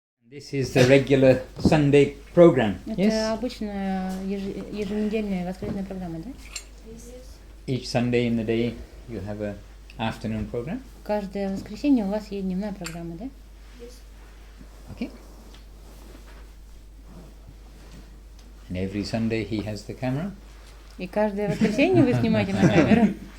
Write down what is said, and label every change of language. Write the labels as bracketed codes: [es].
[en] This is the regular Sunday program. [ru] Это [en] Yes. [ru] обычная еженедельная воскресная программа, да? [en] Each Sunday in the day you have a afternoon program. [ru] Каждое воскресенье у вас есть дневная программа, да? [en] Okay. And every Sunday he has the camera. [ru] И каждое воскресенье вы снимаете на камеру.